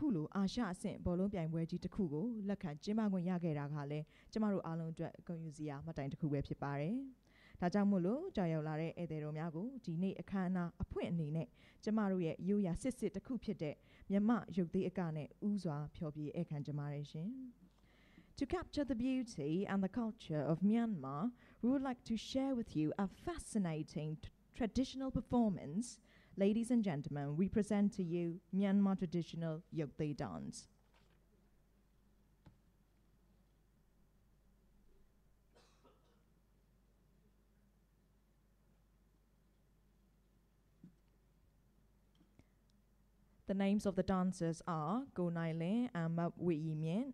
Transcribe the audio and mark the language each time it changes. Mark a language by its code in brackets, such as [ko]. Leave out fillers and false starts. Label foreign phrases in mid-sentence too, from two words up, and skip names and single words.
[my] လိုအာရှအဆင့်ဘောလုံးပြိုင်ပွဲကြီးတစ်ခုကိုလက်ခံကျင်းပခွင့်ရခဲ့တာကလည်းကျမတို့အားလုံးအတွက်ဂုဏ်ယူစရာမှတ်တိုင်တစ်ခုပဲဖြစ်ပါတယ်။ဒါကြောင့်မို့လို့ကြောက်ရောက်လာတဲ့ဧည့်သည်တော်များကိုဒီနေ့အခမ်းအနားအဖွင့်အနေနဲ့ကျမတို့ရဲ့ရိုးရာစစ်စစ်တစ်ခုဖြစ်တဲ့မြမရုပ်သေးအကနဲ့ဥစွာဖျော်ဖြေဧည့်ခံကြပါတယ်ရှင်။ [en] To capture the beauty and the culture of Myanmar, we would like to share with you a fascinating traditional performance. Ladies and gentlemen, we present to you Myanmar traditional Yokdei dance. The names of the dancers are Go Nai Lin and Map Wee Yi Mien.